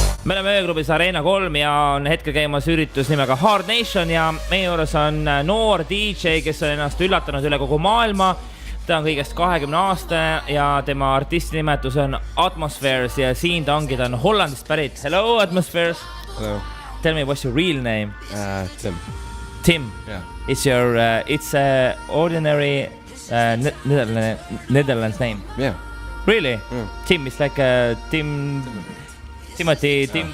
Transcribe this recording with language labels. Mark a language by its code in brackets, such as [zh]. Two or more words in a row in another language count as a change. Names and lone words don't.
[et] me oleme ööklubis Arena 3 ja on hetkel käimas üritus nimega Hard Nation ja meie juures on noor DJ, kes on ennast üllatanud üle kogu maailma. Ta on kõigest 20 aastane ja tema artisti nimetus on Atmospheres ja siin ta ongi, ta on Hollandist pärit. [en] Hello Atmospheres. Hello. Tell me what's your real name? Tim. Tim. Yeah. It's your it's a ordinary Netherlands name. Yeah. Really? Yeah. Tim is like a Timothy.